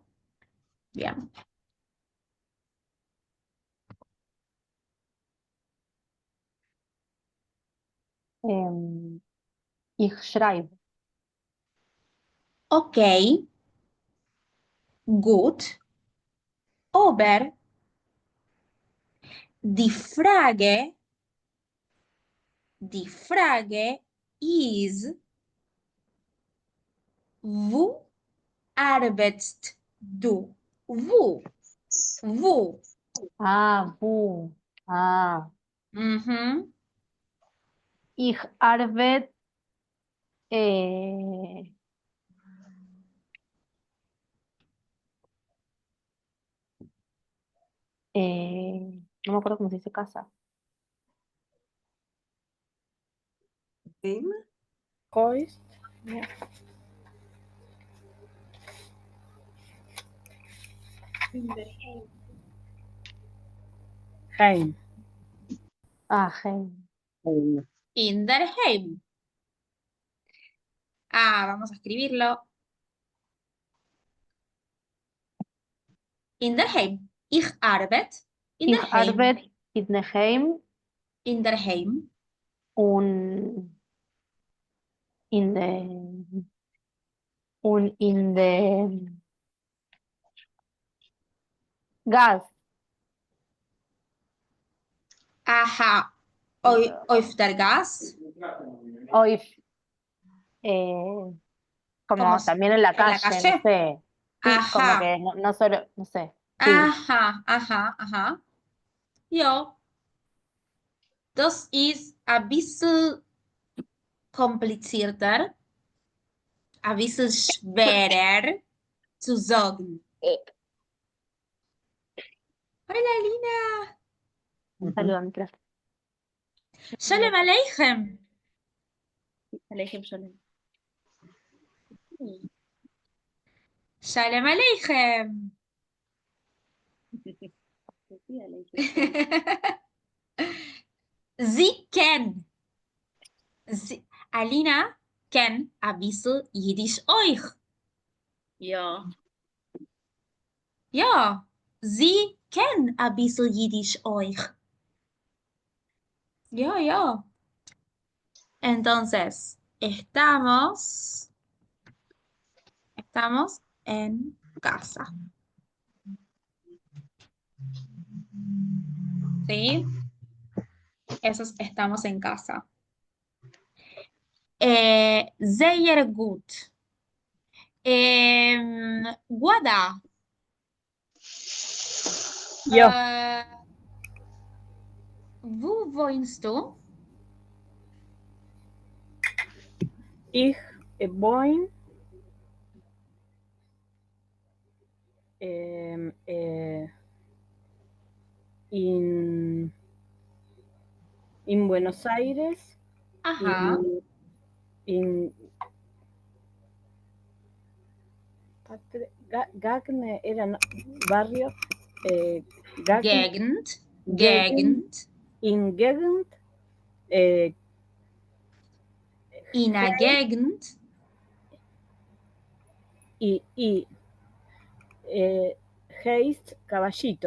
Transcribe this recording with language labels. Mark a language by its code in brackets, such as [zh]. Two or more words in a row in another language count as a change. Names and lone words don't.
[es] Bien. [de] em, Ich schreibe. Ok, gut. Aber die Frage is, wo arbeitest du? Wo. Ah, bu. Ah, Ujú. ich arbeite. [es] eh, no me acuerdo cómo se dice casa. [de] ¿Heim? Hoist. In der Heim. Heim. Ah, Heim. In der Heim. [es] Ah, vamos a escribirlo. [de] In der Heim. Ich arbeite in Ich der Heim. arbeite in der Heim In der Heim. und in der Gas. Ajá. Auf der Gas. [es] Hoy, como Como también en la en la calle, calle. no sé. Sí, como Ajá. que no solo, no sé. Sí. Aha, aha, aha. [de] Ja, das ist ein bisschen komplizierter, ein bisschen schwerer zu sagen. [es] Hola, Lina. Un saludo a mi clase. [yi] Shalom Aleichem. Aleichem shalom. Shalom Aleichem. [de] Sie kennen. Alina kennt ein bisschen Jiddisch euch. Ja. Ja, sie kennen ein bisschen Jiddisch euch. Ja, ja. [es] Entonces, estamos en casa. ¿Sí? Estamos en casa. [de] Sehr gut. Guada. Ja. Wo wohnst du? Ich wohne in Buenos Aires. [es] Ajá. [de] In Gagne [es] era barrio. [de] Gegend. In Gegend. In a Gegend. Heißt Caballito.